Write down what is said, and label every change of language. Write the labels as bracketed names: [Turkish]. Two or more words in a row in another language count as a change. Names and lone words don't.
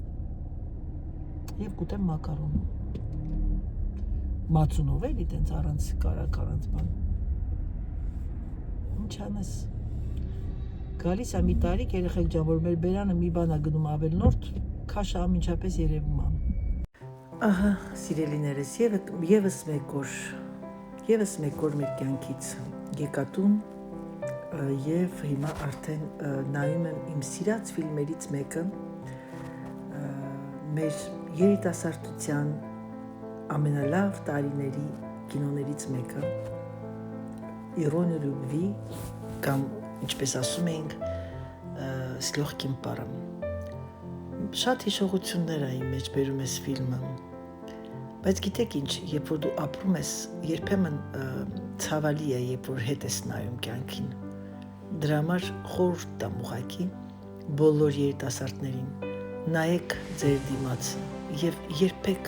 [Armenian] և կուտեմ մակարոն, մածունով էլի տենց առանց կարակ առանց բան, ինչ անես, Գալիս է մի տարիք երեխեք ջան, որ մեր բերանը մի բան է գնում ավելնորդ, քաշը ամենջապես երևում է։ Ահա, սիրելիներս, եւս մեկ օր մեր կյանքից եկա տուն եւ հիմա արդեն նայում եմ իմ սիրած ֆիլմերից մեկը, մեր երիտասարդության ամենալավ տարիների կինոներից մեկը, Իրոնի լուբվի կամ ինչպես ասում ենք с лёгким паром։ Շատ հիշողություններ այն մեջ բերում ես ֆիլմը, բայց գիտեք ինչ, երբ որ դու ապրում ես, երբեմն ցավալի է, երբ որ հետ ես նայում կյանքին։ Դրա համար խորհուրդ տամ ուղղակի բոլոր երիտասարդներին, նայեք ձեր դիմաց եւ երբեք